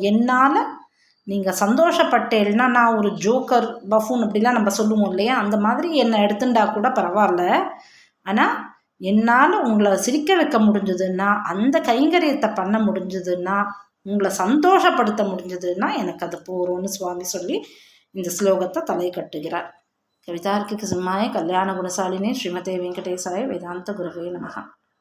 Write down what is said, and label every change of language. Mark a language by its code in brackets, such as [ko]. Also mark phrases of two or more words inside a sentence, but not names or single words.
[ta] என்னால் நீங்கள் சந்தோஷப்பட்டேன்னா, நான் ஒரு [en] joker buffoon [ta] அப்படிலாம் நம்ம சொல்லுவோம் இல்லையா, அந்த மாதிரி என்னை எடுத்துட்டா கூட பரவாயில்ல, ஆனால் என்னால் உங்களை சிரிக்க வைக்க முடிஞ்சதுன்னா, அந்த கைங்கரியத்தை பண்ண முடிஞ்சதுன்னா, உங்களை சந்தோஷப்படுத்த முடிஞ்சதுன்னா எனக்கு அது போகிறோன்னு சுவாமி சொல்லி இந்த ஸ்லோகத்தை தலை கட்டுகிறார். [sa] कवितार्किक सिंहाय कल्याण गुणशालिने श्रीमते वेंकटेशाय वेदांत गुरवे नमः।